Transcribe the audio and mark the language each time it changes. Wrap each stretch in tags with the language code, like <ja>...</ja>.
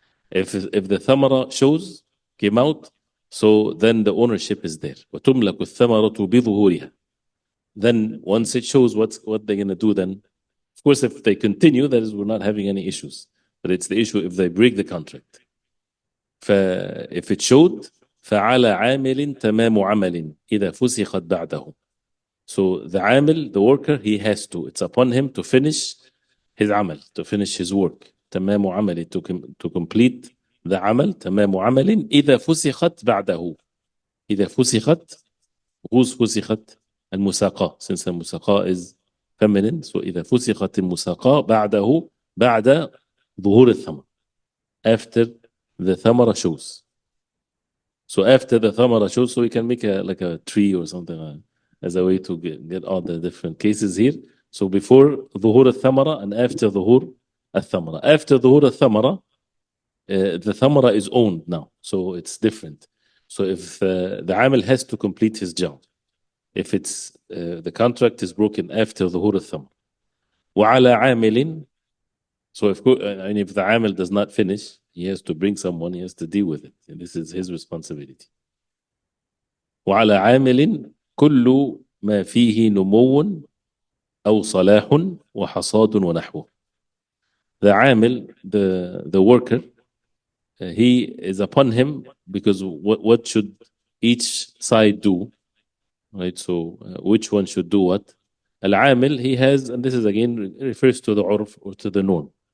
<en>If the thamara came out, so then the ownership is there.</en> <ar>وَتُمْلَكُ الثَّمَرَةُ بِظُهُورِهَا.</ar> <en>Then once it shows what they're going to do, then of course if they continue, that is, we're not having any issues. But it's the issue if they break the contract. If it showed,</en> <ar>فَعَلَى عَامِلٍ تَمَامُ عَمَلٍ إِذَا فُسِخَتْ بَعْدَهُ.</ar> <en>So the amil, the worker, he has to, it's upon him to finish his amal, to finish his work.</en> <ar>تَمَامُ عَمَلٍ,</ar> <en>to complete the amal.</en> <ar>تَمَامُ عَمَلٍ إِذَا فُسِخَتْ بَعْدَهُ. إِذَا فُسِخَتْ,</ar> <en>who's</en> <ar>فُسِخَتْ?</ar> <en>Al-Musaqat, since Al-Musaqat is feminine. So</en> <ar>إِذَا فُسِخَتْ الْمُسَاقَةُ بَعْدَهُ, بعد ظهور الثمر,</ar> <en>after the thamara shows. So after the thamara shows, so we can make like a tree or something as a way to get all the different cases here. So before</en> <ar>ظهور الثمرة</ar> <en>and after ظهور الثمرة. After</en> <ar>ظهور الثمرة,</ar> <en>the thamara is owned now, so it's different. So if the amil has to complete his job, if it's the contract is broken after</en> <ar>ظهور الثمرة. وعلى عامل</ar> <en>So and if the amil does not finish, he has to bring someone, he has to deal with it. And this is his responsibility.</en> <ar>وعلى عامل كل ما فيه نمو أو صلاح وحصاد ونحوه.</ar> <en>The amil, the worker, he is upon him because what should each side do, right? So which one should do what? Al-amil, he has, and this is again refers to the urf or to the norm.</en>